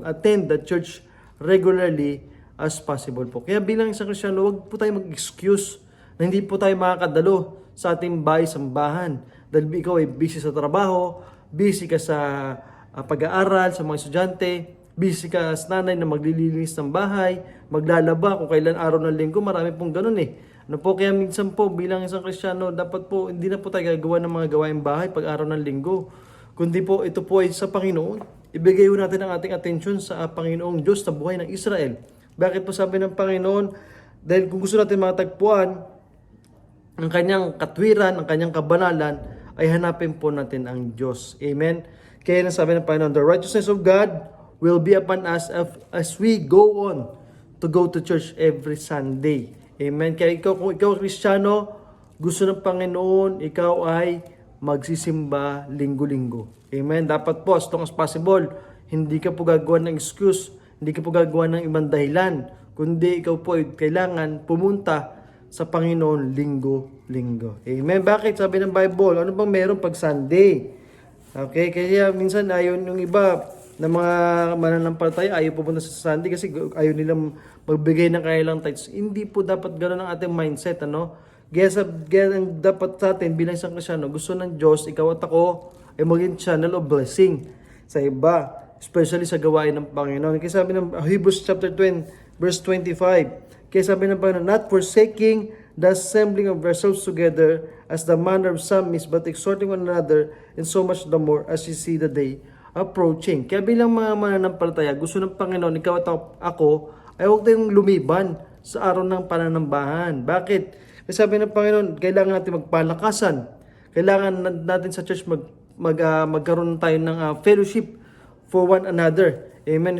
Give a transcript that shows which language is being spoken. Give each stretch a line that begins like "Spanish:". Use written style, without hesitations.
English: Attend the church regularly as possible po.
Filipino: Kaya bilang isang Kristiyano, huwag po tayo mag-excuse na hindi po tayo makakadalo sa ating bahay-sambahan. Dahil ikaw ay busy sa trabaho, busy ka sa pag-aaral, sa mga estudyante, busy ka as nanay na maglilinis ng bahay, maglalaba kung kailan araw ng linggo, marami pong ganun eh. Ano po, kaya minsan po bilang isang Kristiyano, dapat po hindi na po tayo gagawa ng mga gawaing bahay pag araw ng linggo. kundi po ito po ay sa Panginoon. Ibigay po natin ang ating atensyon sa Panginoong Diyos na buhay ng Israel. Bakit po sabi ng Panginoon? Dahil kung gusto natin matagpuan ang kanyang katwiran, ang kanyang kabanalan, ay hanapin po natin ang Diyos. Amen? Kaya nasabi ng Panginoon,
English: the righteousness of God will be upon us as we go on to go to church every Sunday.
Filipino: Amen? Kaya kung ikaw Kristiyano, gusto ng Panginoon, ikaw ay magsisimba linggo-linggo. Amen? Dapat po,
English: as long as possible,
Filipino: hindi ka po gagawa ng excuse, hindi ka po gagawa ng ibang dahilan, kundi ikaw po ay kailangan pumunta sa Panginoon linggo-linggo. Amen? Bakit? Sabi ng Bible, ano bang meron pag Sunday? Okay? Kaya minsan ayaw yung iba na mga mananampalataya, ayaw pupunta sa Sunday kasi ayaw nilang magbigay ng kailang tithes. Hindi po dapat gano'n ang ating mindset, ano? Kaya ang dapat sa atin bilang isang Kristyano, gusto ng Diyos, ikaw at ako, ay maging
English: channel of blessing
Filipino: sa iba, especially sa gawain ng Panginoon. Kaya sabi ng Hebrews chapter 20, verse 25, kaya sabi ng Panginoon,
English: not forsaking the assembling of ourselves together as the manner of some is, but exhorting one another, and so much the more as you see the day approaching.
Filipino: Kaya bilang mga mananampalataya, gusto ng Panginoon, ikaw at ako, ay huwag tayong lumiban sa araw ng pananambahan. Bakit? Kasi sabi ng Panginoon, kailangan natin magpalakasan. Kailangan natin sa church magkaroon tayo ng
English: fellowship for one another.
Filipino: Amen.